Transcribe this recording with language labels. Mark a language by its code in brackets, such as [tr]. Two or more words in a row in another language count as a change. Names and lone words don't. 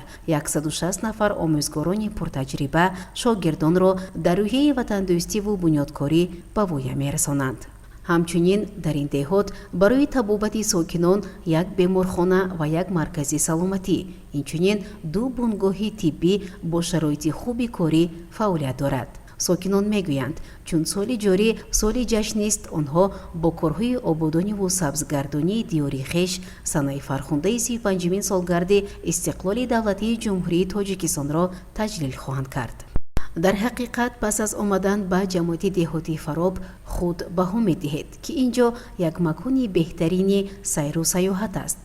[fa] 160 نفر آموزگاران پرتجربه شاگردان را در روحیه وطن دوستی و بنیادکاری به ویه میرسانند. همچنین در این دهات برای طبابت ساکنان یک بیمارخانه و یک مرکز سلامتی، اینچنین 2 بنگاه طبی با شرایط خوبی کاری فعالیت دارد. [tg] сокинон мегӯянд чун соли ҷорӣ соли ҷашнист онҳо бо корҳои ободониву сабзгардонии диёри хеш санаи фархундаи 35-мин солгарди истиқлоли давлатии ҷумҳурии тоҷикистонро таҷлил хоҳанд кард. дар ҳақиқат пас аз омадан ба ҷамоати деҳотии Фароб худ баҳо медиҳед ки ин ҷо як макони беҳтарини сайру саёҳат аст.